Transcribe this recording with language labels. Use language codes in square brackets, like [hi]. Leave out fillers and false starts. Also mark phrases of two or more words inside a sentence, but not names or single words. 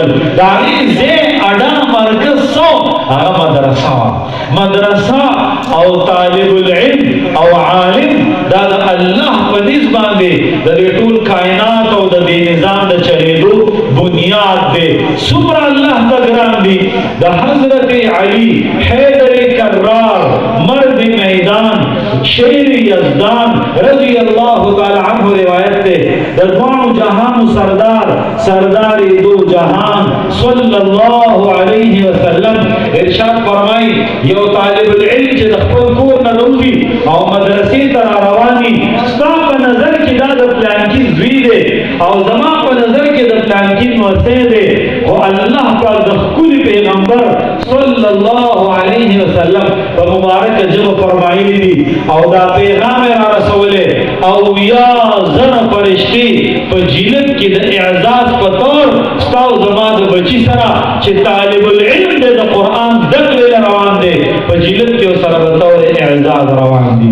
[ps] د هغې ځای اډه مرکز څه؟ هغه مدرسه وه. مدرسه او طالب العلم او عالم دا د الله په نزد باندې د دې ټول کائنات او د دې نظام د چلېدو بنیاد دی. څومره الله ته ګران دي. د حضرت علی حیدر کرار مرد میدان شیر یزدان [ar] رضی اللہ تعالی عنہ [ps] روایت دے. د دوانو جہانو سردار دو جہان [ar] صلی اللہ علیہ وسلم [ps] ارشاد فرمائی یو طالب العلم چې د خپل کور نه راوځي او مدرسې ته رواني، ستا په نظر کې دا د پلانکي زوی دی او زما په نظر کې د پلانکي نوسی دی، خو الله پاک د ښکلي پیغمبر [ar] صلی الله علیه وسلم [ps] په مبارکه ژبه فرمایلي دي او دا پیغام یې را رسولی او یا زنه فرشتې په جیلت کې د اعزاز په طور ستا او زما د بچي سره چې طالب العلم دی د قرآن زده کړې روان دی په فضیلت کې سره بطور اعزاز روان دي.